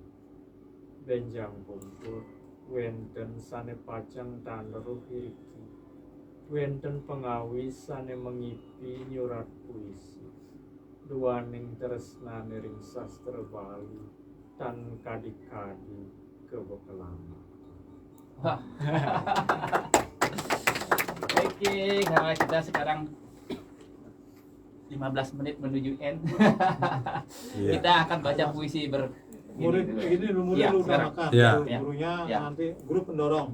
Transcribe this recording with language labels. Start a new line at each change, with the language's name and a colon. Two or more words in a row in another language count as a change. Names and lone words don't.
Balinese: Benjang pungkur wenten sane pacang tanruh iki. Wenten pengawi sane mengipi nyurat puisi. Duaning tresnane ring sastra Bali tan kadi-kadi kebekelama.
Indonesian: Oke, nah kita sekarang 15 menit menuju end. Iya. Kita akan baca puisi Murid ini dulu Iya, udah sekarang. makan. Iya. Gurunya Iya. nanti guru pendorong.